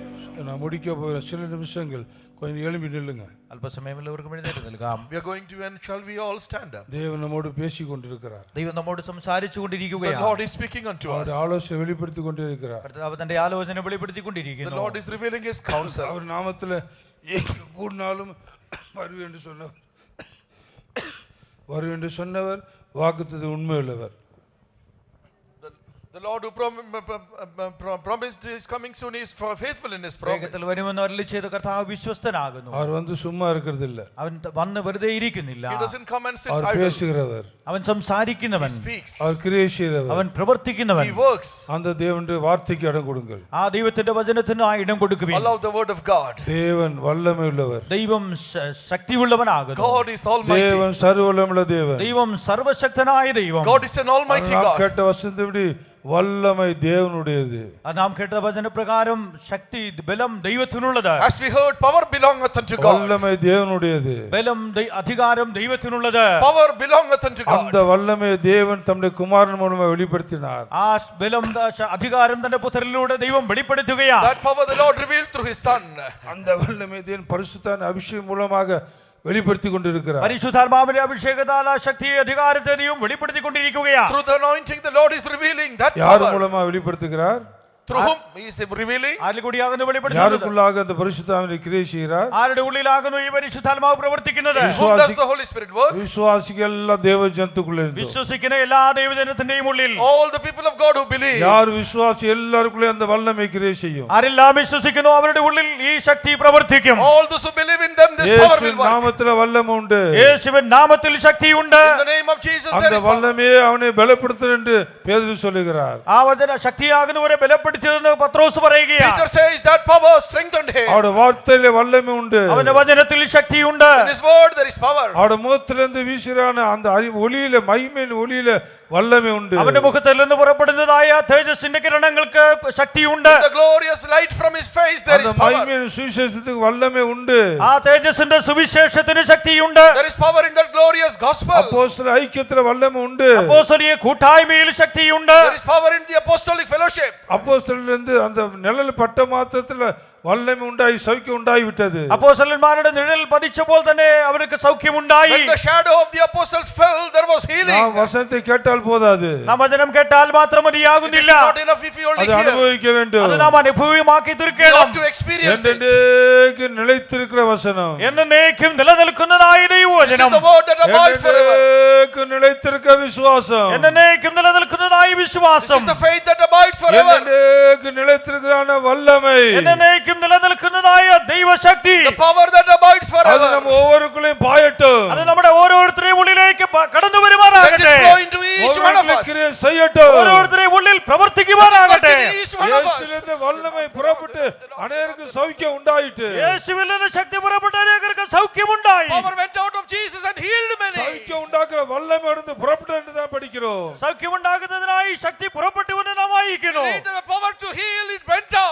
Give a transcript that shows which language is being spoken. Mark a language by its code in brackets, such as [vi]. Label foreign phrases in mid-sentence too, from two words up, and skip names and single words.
[ta] நான் முடிக்க போகிற சில நிமிஷங்கள் கொஞ்சம் எழும்பி நில்லுங்க. [ml] അല്പസമയം എല്ലാവർക്കും എഴുന്നേറ്റ് നിൽക്കാം. [en] We are going to end. Shall we all stand up? [ta] தேவன் நம்மோடு பேசி கொண்டிருக்கிறார். [ml] ദൈവം നമ്മോട് സംസാരിച്ചു [en] The [ml] കൊണ്ടിരിക്കുകയാണ്. [en] Lord is speaking unto us. [ta] அவர் ஆலோசனை வெளிப்படுத்தி கொண்டிருக்கிறார். [ml] കർത്താവ് തന്റെ ആലോചന [en] The [ml] വെളിപ്പെടുത്തിക്കൊണ്ടിരിക്കുന്നു. [en] Lord is revealing His counsel. [ta] அவர் நாமத்தில் எங்கு கூடினாலும் வருவேன் என்று சொன்னவர், வருவேன் என்று சொன்னவர் வாக்குத்தத்தம் உண்மையுள்ளவர். [en] The Lord who promised His coming soon is faithful in His promise. [ml] വേഗത്തിൽ വരുമെന്ന് അരുളി ചെയ്ത കർത്താവ് വിശ്വസ്തനാകുന്നു. [ta] அவர் வந்து சும்மா இருக்கிறது இல்ல, [ml] അവൻ വന്ന് വെറുതെ ഇരിക്കുന്നില്ല. [en] He doesn't come and sit [ta] அவர் [en] idle. [ta] பேசுகிறவர், [ml] അവൻ സംസാരിക്കുന്നവൻ, [en] He speaks. [ta] அவர் கிரியை செய்கிறவர். [ml] അവൻ പ്രവർത്തിക്കുന്നവൻ. [en] He works. [ta] அந்த தேவனுடைய வார்த்தைக்கு இடம் கொடுங்கள். [ml] ആ ദൈവത്തിന്റെ വചനത്തിന് ആ ഇടം കൊടുക്കുവിൻ. [en] Allow the word of God. [ta] தேவன் வல்லமை உள்ளவர், [ml] ദൈവം ശക്തിയുള്ളവനാകുന്നു. [en] God is almighty. [ta] தேவன் சர்வவல்லமையுள்ள தேவன். [ml] ദൈവം സർവശക്തനായ ദൈവം. [en] God is an almighty [ta] நாம் [en] God. [ta] கேட்ட வசனத்தின்படி வல்லமை தேவனுடையது. [ml] നാം കേട്ട വചനപ്രകാരം ശക്തി ബലം ദൈവത്തിനുള്ളത്. [en] As we heard, power belongeth unto God. [ta] வல்லமை தேவனுடையது. [ml] ബലം അധികാരം ദൈവത്തിനുള്ളത്. [en] Power belongeth unto [ta] அந்த [en] God. [ta] வல்லமையை தேவன் தம்முடைய குமாரன் மூலமாக வெளிப்படுத்தினார். [ml] ആ ബലം അധികാരം തന്റെ പുത്രനിലൂടെ ദൈവം വെളിപ്പെടുത്തുകയാണ്. [en] That power the Lord revealed through His Son. [ta] அந்த வல்லமை தேவன் பரிசுத்தான அபிஷேகம் மூலமாக வெளிப்படுத்தி கொண்டிருக்கிறார். [ml] പരിശുദ്ധാത്മാവിന്റെ അഭിഷേകത്താൽ ആ ശക്തിയെ അധികാരത്തെ ദൈവം വെളിപ്പെടുത്തിക്കൊണ്ടിരിക്കുകയാണ്. [en] Through the anointing, the Lord is revealing that [ta] யார் [en] power. [ta] மூலமா வெளிப்படுத்துகிறார்? [en] Through whom He is revealing? [ml] ആരിൽ കൂടിയാകുന്നു വെളിപ്പെടുത്തുന്നത്? [ta] யாருக்குள்ளாக அந்த பரிசுத்தாவினை கிரியை செய்கிறார்? [ml] ആരുടെ ഉള്ളിലാകുന്നു ഈ പരിശുദ്ധാത്മാവ് പ്രവർത്തിക്കുന്നത്? [en] Whom does the Holy Spirit work? [ta] விசுவாசிகள் எல்லாம் தேவ ஜனத்துக்குள்ள இருந்து, [ml] വിശ്വസിക്കുന്ന എല്ലാ ദൈവജനത്തിന്റെയും ഉള്ളിൽ [en] All the people of God who believe. [ta] யார் விசுவாசி எல்லாருக்குள்ளே அந்த வல்லமை கிரியை செய்யும். [ml] ആരെല്ലാം വിശ്വസിക്കുന്നു അവരുടെ ഉള്ളിൽ ഈ ശക്തി പ്രവർത്തിക്കും. [en] All those who believe in them, this power will [ta] இயேசுவின் [en] work. [ta] நாமத்தில வல்லமை உண்டு. [ml] യേശുവിൻ നാമത്തിൽ ശക്തിയുണ്ട്. [en] In the name of Jesus, there [ta] அந்த [en] is power. [ta] வல்லமையே அவனை பலப்படுத்தும் என்று பேதுரு சொல்லுகிறார். [ml] ആ വചന ശക്തിയാകുന്നവരെ ബലപ്പെടുത്തിയതെന്ന് പത്രോസ് പറയുകയാണ്. [en] Peter says that power strengthened him. [ta] அவருடைய வார்த்தையிலே வல்லமை உண்டு. [ml] അവന്റെ വചനത്തിൽ ശക്തിയുണ്ട്. [en] In His word, there is power. [ta] அவருடைய முகத்திலிருந்து வீசுகிறான அந்த ஒளியில, மகிமையின் ஒளியில வல்லமை உண்டு. [ml] അവന്റെ മുഖത്തിൽ നിന്ന് പുറപ്പെടുന്നതായ തേജസ്സിന്റെ കിരണങ്ങൾക്ക് ശക്തിയുണ്ട്. [en] The glorious light from His face, there [ta] அந்த [en] is power. [ta] மகிமையின் சுவிசேஷத்துக்கு வல்லமை உண்டு. [ml] ആ തേജസ്സിന്റെ സുവിശേഷത്തിന് ശക്തിയുണ്ട്. [en] There is power in that glorious gospel. [ta] அப்போஸ்தலர் ஐக்கியத்துல வல்லமை உண்டு. [ml] അപ്പോസ്തലിക കൂട്ടായ്മയിൽ ശക്തിയുണ്ട്. [en] There is power in the apostolic fellowship. [ta] அப்போஸ்தலரிலிருந்து அந்த நிழல் பட்ட மாத்திரத்துல வல்லமை உண்டாகி சௌக்கியம் உண்டாகி விட்டது. [ml] അപ്പോസ്തലന്മാരുടെ നിഴൽ പതിച്ചപ്പോൾ തന്നെ അവർക്ക് സൗഖ്യമുണ്ടായി. [en] When the shadow of the apostles fell, there was healing. [ta] நாம் வசனத்தை கேட்டால் போதாது, [ml] നാം വചനം കേട്ടാൽ മാത്രം [en] It is [ml] മതിയാകുന്നില്ല. [en] not enough if you only [ta] அதை [en] hear. [ta] அனுபவிக்க [ml] അത് [ta] வேண்டும். [ml] നാം അനുഭവമാക്കി [en] You [ml] തീർക്കണം. [en] have to experience it. [ta] என்றென்றைக்கு நிலைத்திருக்கிற வசனம், [ml] എന്നേക്കും നിലനിൽക്കുന്നതായ [en] This is [ml] ദൈവവചനം, [en] the word that abides forever. [ta] என்றென்றைக்கு நிலைத்திருக்கிற விசுவாசம், [ml] എന്നേക്കും നിലനിൽക്കുന്നതായ [en] This [ml] വിശ്വാസം, [en] is the faith that abides forever. [ta] என்றென்றைக்கு நிலைத்திருக்கிறான வல்லமை, [ml] എന്നേക്കും നിലനിൽക്കുന്നതായ ദൈവശക്തി, [en] The power that abides [ta] அது [en] forever. [ta] நம்ம ஒவ்வொருக்குள்ளேயும் பாயட்டும். [ml] അത് നമ്മുടെ ഓരോരുത്തരുടെയും ഉള്ളിലേക്ക് കടന്നു [en] Let it [ml] വരുമാറാകട്ടെ. [en] flow into each one of us. [ta] கிரியை செய்யட்டும். [ml] ഓരോരുത്തരുടെയും ഉള്ളിൽ പ്രവർത്തിക്കുവാനാകട്ടെ. [en] Work in each one of us. [ta] இயேசுவிலிருந்து வல்லமை புறப்பட்டு அநேகருக்கு சௌக்கியம் உண்டாயிட்டு. [ml] യേശുവിൽ നിന്ന് ശക്തി പുറപ്പെട്ട അനേകർക്ക് സൗഖ്യമുണ്ടായി. [en] Power went out of Jesus and healed many. [ta] சௌக்கியம் உண்டாக்குற வல்லமை இருந்து புறப்பட்டு என்று தான் படிக்கிறோம். [ml] സൗഖ്യമുണ്ടാകുന്നതിനായി ശക്തി പുറപ്പെട്ടുവെന്ന് നാം വായിക്കുന്നു. [en] Need the power to heal, it went out.